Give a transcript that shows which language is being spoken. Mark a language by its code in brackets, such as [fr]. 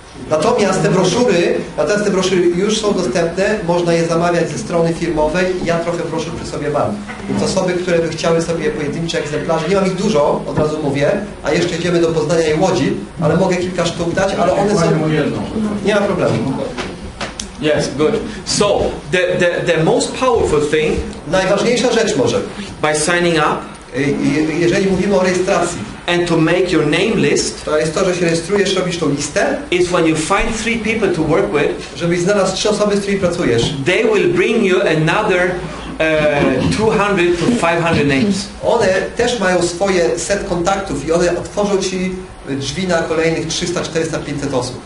[pl] Natomiast te broszury już są dostępne, można je zamawiać ze strony firmowej. Ja trochę broszur przy sobie mam. Więc osoby, które by chciały sobie pojedyncze egzemplarze, nie mam ich dużo, od razu mówię, a jeszcze idziemy do Poznania i Łodzi, ale mogę kilka sztuk dać, ale one są... Nie ma problemu. [en] Yes, good. So, the most powerful thing, [pl] najważniejsza rzecz może, [en] by signing up, [pl] jeżeli mówimy o rejestracji, [en] and to make your name list, [pl] to jest to, że się rejestrujesz, robisz tą listę, [en] is when you find 3 people to work with, [pl] żebyś znalazł 3 osoby, z którymi pracujesz. [en] They will bring you another 200 to 500 names. [pl] One też mają swoje set kontaktów i one otworzą Ci drzwi na kolejnych 300, 400, 500 osób.